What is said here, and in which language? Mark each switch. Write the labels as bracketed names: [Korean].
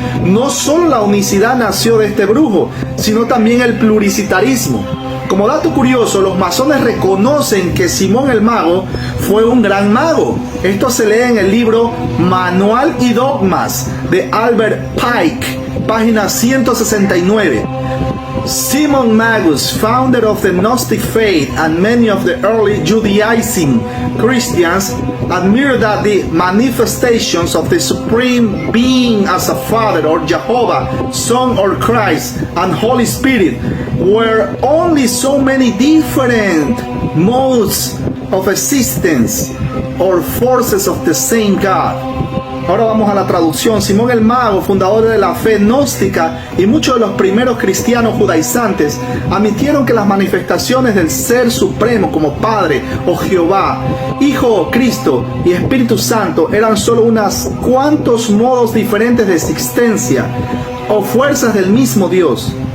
[Spanish] No solo la unicidad nació de este brujo, sino también el pluricitarismo. Como dato curioso, los masones reconocen que Simón el mago fue un gran mago. Esto se lee en el libro Manual y Dogmas de Albert Pike, página 169. [English] Simon Magus, founder of the Gnostic faith, and many of the early Judaizing Christians admire that the manifestations of the Supreme Being as a Father or Jehovah, Son or Christ, and Holy Spirit were only so many different modes of existence or forces of the same God. [Spanish] Ahora vamos a la traducción. Simón el Mago, fundador de la fe gnóstica, y muchos de los primeros cristianos judaizantes admitieron que las manifestaciones del Ser Supremo como Padre o Jehová, Hijo o Cristo y Espíritu Santo eran solo unos cuantos modos diferentes de existencia o fuerzas del mismo Dios.